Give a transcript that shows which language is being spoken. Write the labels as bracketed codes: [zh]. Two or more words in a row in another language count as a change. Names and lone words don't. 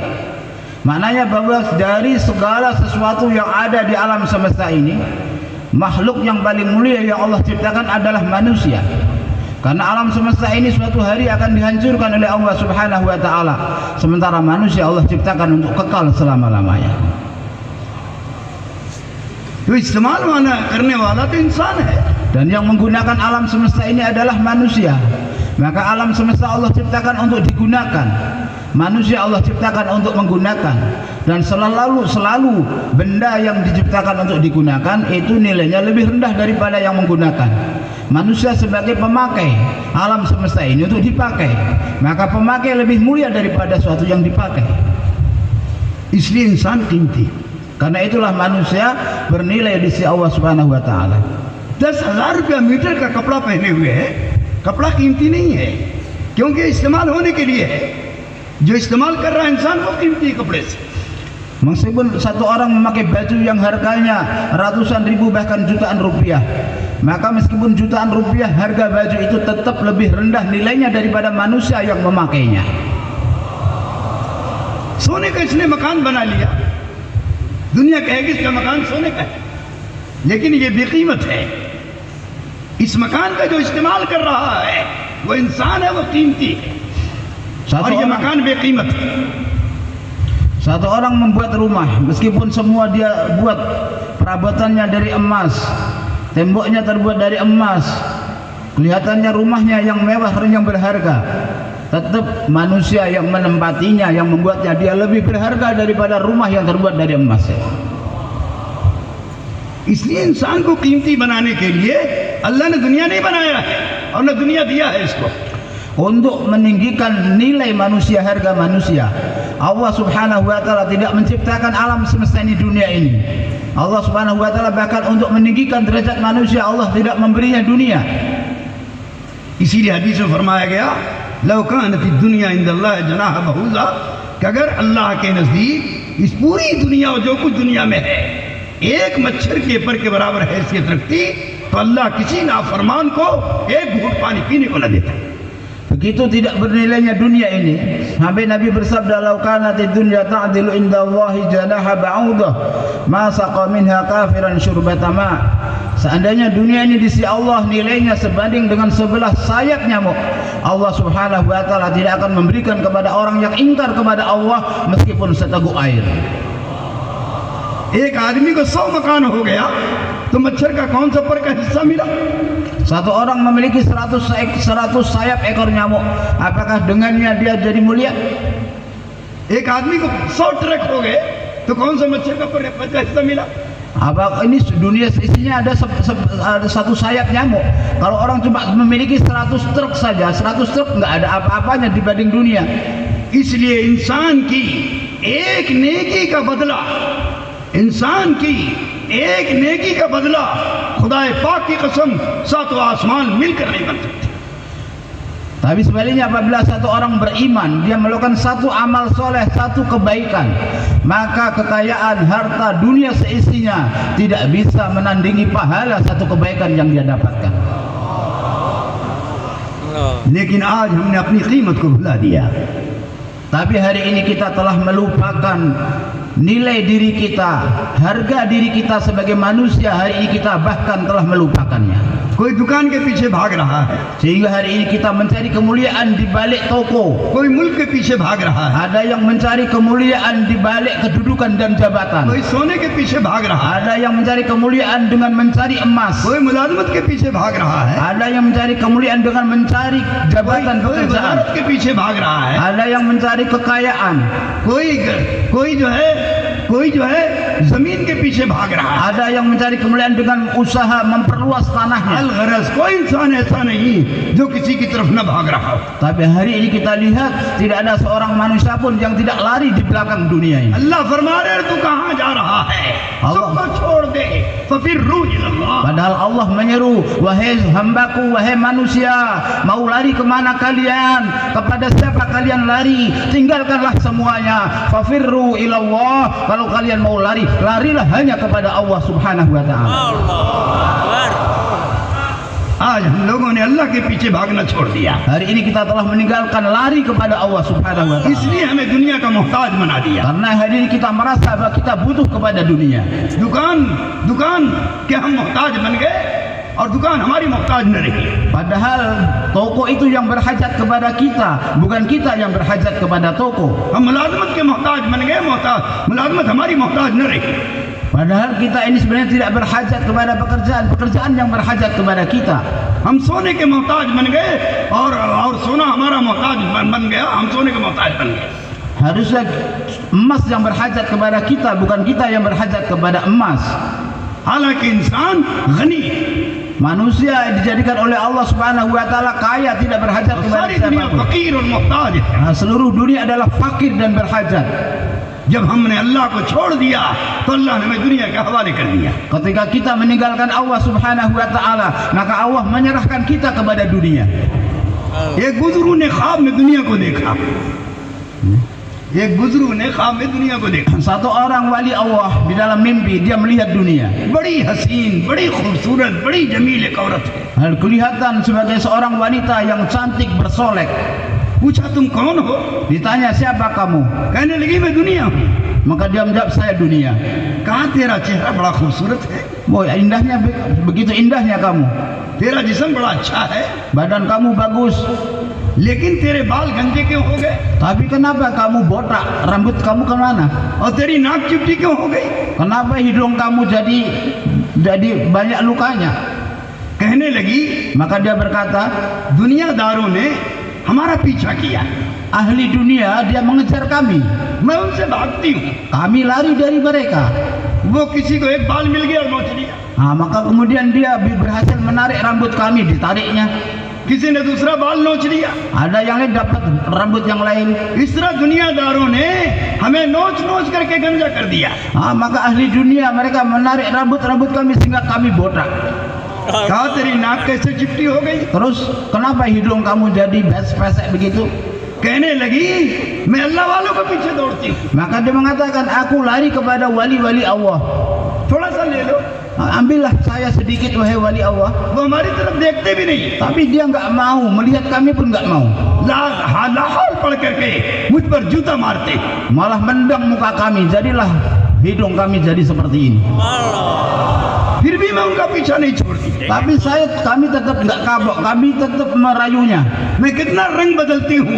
[id] Maknanya bahwa dari segala sesuatu yang ada di alam semesta ini, makhluk yang paling mulia yang Allah ciptakan adalah manusia. Karena alam semesta ini suatu hari akan dihancurkan oleh Allah [ar] سبحانه وتعالى, [id] sementara manusia Allah ciptakan untuk kekal selama-lamanya. [ur] تو استعمال کرنے والا تو انسان ہے, [id] dan yang menggunakan alam semesta ini adalah manusia. Maka alam semesta Allah ciptakan untuk digunakan, manusia Allah ciptakan untuk menggunakan, dan selalu benda yang diciptakan untuk digunakan itu nilainya lebih rendah daripada yang menggunakan. Manusia sebagai pemakai alam semesta ini untuk dipakai, maka pemakai lebih mulia daripada suatu yang dipakai. [ur] اسلی انسان قیمتی, [id] karena itulah manusia bernilai di sisi Allah [ar] سبحانه وتعالى. [ur] 10,000 روپیہ میٹر کا کپڑا پہنے ہوئے ہے، کپڑا قیمتی نہیں ہے کیونکہ استعمال ہونے کے لیے ہے. جو استعمال کر رہا ہے انسان وہ قیمتی کپڑے سے. [id] Meskipun satu orang memakai baju yang harganya ratusan ribu bahkan jutaan rupiah, maka meskipun jutaan rupiah harga baju itu tetap lebih rendah nilainya daripada manusia yang memakainya. [ur] سونے کا اس نے مکان بنا لیا، دنیا کہے گی اس کا مکان سونے کا ہے، لیکن یہ بےقیمت ہے. اس مکان کا جو استعمال کر رہا ہے وہ انسان ہے، وہ قیمتی ہے، اور یہ مکان بےقیمت ہے. [id] Satu orang membuat rumah, meskipun semua dia buat perabotannya dari emas, temboknya terbuat dari emas, kelihatannya rumahnya yang mewah, yang berharga, tetap manusia yang menempatinya, yang membuatnya dia lebih berharga daripada rumah yang terbuat dari emas. [ur] اس لیے انسان کو قیمتی بنانے کے لیے اللہ نے دنیا نہیں بنایا ہے اور نہ دنیا دیا ہے اس کو. [id] untuk meninggikan nilai manusia, harga manusia. Allah [ar] سبحانه وتعالى [id] tidak menciptakan alam semesta ini, dunia ini. Allah [ar] سبحانه وتعالى [id] bahkan untuk meninggikan derajat manusia Allah tidak memberinya dunia. [ur] اسی لیے حدیث میں فرمایا گیا [ar] لو كانت دنيا عند الله جناح بعوضة [ur] کہ اگر اللہ کے نزدیک اس پوری دنیا اور جو کچھ دنیا میں ہے ایک مچھر کے پر کے برابر حیثیت رکھتی تو اللہ کسی نافرمان کو ایک گھونٹ پانی پینے کو نہ دیتا. [id] Begitu tidak bernilainya dunia ini, sampai Nabi bersabda, [ar] "لو كانت الدنيا تعدل عند الله جناح بعوضة، ما سقى منها كافرا شربة ماء." [id] Seandainya dunia ini di sisi Allah nilainya sebanding dengan sebelah sayap nyamuk, Allah [ar] سبحانه وتعالى [id] tidak akan memberikan kepada orang yang ingkar kepada Allah meskipun seteguk air. [ur] ایک آدمی کو 100 مکان ہو گیا تو مچھر کا کون سا پر کا حصہ ملا? [id] Satu orang memiliki 100 sayap ekor nyamuk, apakah dengannya dia jadi mulia? [ur] ایک آدمی کو 100 ٹرک ہو گئے تو کون سا مچھر کا پر کا حصہ ملا? [id] Apa ini dunia isinya ada satu sayap nyamuk. Kalau orang cuma memiliki 100 truk saja, 100 truk nggak ada apa-apanya dibanding dunia. [ur] اس لیے انسان کی ایک نیکی کا بدلہ، انسان کی ایک نیکی کا بدلہ خدائے پاک کی قسم ساتوں آسمان مل کر نہیں بن سکتے. [id] Tapi sebaliknya apabila satu orang beriman, dia melakukan satu amal soleh, satu kebaikan, maka kekayaan harta dunia seisinya tidak bisa menandingi pahala satu kebaikan yang dia dapatkan. [ur] لیکن آج ہم نے اپنی قیمت کو بھلا دیا. [id] Tapi hari ini kita telah melupakan nilai diri kita, harga diri kita sebagai manusia. Hari ini kita bahkan telah melupakannya. [ur] کوئی دکان کے پیچھے بھاگ رہا ہے, [id] Sehingga hari ini kita mencari kemuliaan di balik toko. [ur] کوئی ملک کے پیچھے بھاگ رہا ہے, [id] Ada yang mencari kemuliaan di balik kedudukan dan jabatan. [ur] کوئی سونے کے پیچھے بھاگ رہا ہے, [id] Ada yang mencari kemuliaan dengan mencari emas. [ur] کوئی ملازمت کے پیچھے بھاگ رہا ہے, [id] Ada yang mencari kemuliaan dengan mencari jabatan [ur] कोई [id] pekerjaan. [ur] وزارت کے پیچھے بھاگ رہا ہے, [id] Ada yang mencari kekayaan. [ur] کوئی جو ہے زمین کے پیچھے بھاگ رہا ہے. [id] Ada yang mencari kemuliaan dengan usaha memperluas tanahnya. [ur] الغرض کوئی انسان ایسا نہیں جو کسی کی طرف نہ بھاگ رہا ہو. [id] Tapi hari ini kita lihat tidak ada seorang manusia pun yang tidak lari di belakang dunia ini. [ur] اللہ فرما رہے ہیں تو کہاں جا رہا ہے، سب کو چھوڑ دے [ar] ففروا إلى الله. [id] Padahal Allah menyeru, wahai hambaku, wahai manusia, mau lari kemana kalian? Kepada siapa kalian lari? Tinggalkanlah semuanya. [ar] ففروا إلى الله. [id] Kalau kalian mau lari, larilah hanya kepada Allah [ar] سبحانه وتعالى. [ur] آج ہم لوگوں نے اللہ کے پیچھے بھاگنا چھوڑ دیا. [id] Hari ini kita telah meninggalkan lari kepada Allah [ar] سبحانه وتعالى. [ur] اس لیے ہمیں دنیا کا محتاج بنا دیا. [id] Karena hari ini kita merasa bahwa kita butuh kepada dunia. [ur] دکان کے ہم محتاج بن گئے اور دکان ہماری محتاج نہ رہی. [id] Padahal toko itu yang berhajat kepada kita, bukan kita yang berhajat kepada toko. [ur] ہم ملازمت کے محتاج بن گئے، ملازمت ہماری محتاج نہ رہی. [id] Padahal kita ini sebenarnya tidak berhajat kepada pekerjaan yang berhajat kepada kita. [ur] ہم سونے کے محتاج بن گئے اور سونا ہمارا محتاج بن گیا، ہم سونے کے محتاج بن گئے. [id] Harusnya emas yang berhajat kepada kita, bukan kita yang berhajat kepada emas. [ur] حالانکہ انسان غنی, [id] Manusia dijadikan oleh Allah [ar] سبحانه وتعالى [id] kaya, tidak berhajat kepada [ur] ساری دنیا [id] siapapun. [ur] فقیر اور محتاج ہے. [id] Nah, seluruh dunia adalah fakir dan berhajat. [ur] جب ہم نے اللہ کو چھوڑ دیا تو اللہ نے ہمیں دنیا کے حوالے کر دیا. [id] Ketika kita meninggalkan Allah [ar] سبحانه وتعالى, [id] maka Allah menyerahkan kita kepada dunia. [ur] ایک بزرگ نے خواب میں دنیا کو دیکھا. ایک بزرگ نے خواب میں دنیا کو دیکھا. [id] Satu orang wali Allah di dalam mimpi dia melihat dunia. [ur] بڑی حسین، بڑی خوبصورت، بڑی جمیل ایک عورت ہے. [id] Hal kelihatan sebagai seorang wanita yang cantik bersolek. [ur] پوچھا تم کون ہو? [id] Ditanya siapa kamu? [ur] کہنے لگی میں دنیا ہوں. [id] Maka dia menjawab saya dunia. [ur] کہا تیرا چہرہ بڑا خوبصورت ہے, [id] Boy, indahnya begitu indahnya kamu. [ur] تیرا جسم بڑا اچھا ہے, [id] Badan kamu bagus. [ur] لیکن تیرے بال گنجے کیوں ہو گئے [id] Tapi kenapa kamu botak? Rambut kamu kemana? [ur] اور تیری ناک چپٹی کیوں ہو گئی? [id] Kenapa hidung kamu jadi banyak lukanya? [ur] کہنے لگی [id] Maka dia berkata, [ur] دنیاداروں نے ہمارا پیچھا کیا, [id] ahli dunia dia mengejar kami. [ur] میں ان سے بھاگتی ہوں. [id] Kami lari dari mereka. [ur] وہ کسی کو ایک بال مل گیا اور نوچ لیا. [id] Nah, maka kemudian dia berhasil menarik rambut kami, ditariknya. [ur] کسی نے دوسرا بال نوچ لیا. [id] Ada yang lain dapat rambut yang lain. [ur] اس طرح دنیاداروں نے ہمیں نوچ نوچ کر کے گنجا کر دیا. [id] Maka ahli dunia mereka menarik rambut-rambut kami sehingga kami botak. [ur] کہا تیری ناک کیسے چپٹی ہو گئی? [id] Terus kenapa hidung kamu jadi pesek begitu? [ur] کہنے لگی میں اللہ والوں کے پیچھے دوڑتی ہوں. [id] Maka dia mengatakan aku lari kepada wali-wali Allah. [ur] تھوڑا سا لے لو. [id] Ambillah saya sedikit wahai wali Allah. [ur] وہ ہماری طرف دیکھتے بھی نہیں. [id] Tapi dia enggak mau, melihat kami pun enggak mau. [ur] لاحول پڑھ کر کے مجھ پر جوتا مارتے. [id] Malah mendang muka kami, jadilah hidung kami jadi seperti ini. [ur] پھر بھی میں ان کا پیچھا نہیں چھوڑتی. [id] Tapi kami tetap enggak kapok, kami tetap merayunya. [ur] میں کتنا رنگ بدلتی ہوں,